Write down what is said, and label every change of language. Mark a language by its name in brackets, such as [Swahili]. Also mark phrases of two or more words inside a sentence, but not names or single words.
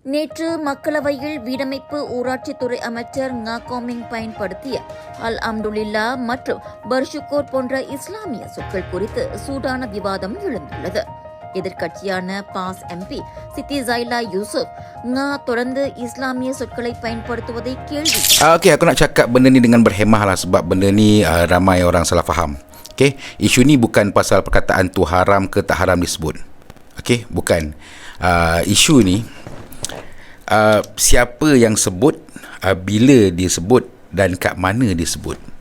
[Tamil] நேற்று மக்களவையில் வீடமைப்பு ஊராட்சித்துறை அமைச்சர் கோமிங் பயன்படுத்திய அல்ஹம்துலில்லா மற்றும் பர்ஷுக்கோர் போன்ற இஸ்லாமிய சொற்கள் குறித்து சூடான விவாதம் எழுந்துள்ளது. எதிர்க்கட்சியான பாஸ் எம்பி சித்தி ஜைலா யூசுப் தொடர்ந்து இஸ்லாமிய சொற்களை பயன்படுத்துவதை கேள்வி. [Malay] Okey, aku nak cakap benda ni dengan berhemah lah sebab benda ni ramai orang salah faham. Okey, isu ni bukan pasal perkataan tu haram ke tak haram disebut. Okey, bukan. Isu ni siapa yang sebut, bila dia sebut dan kat mana dia sebut.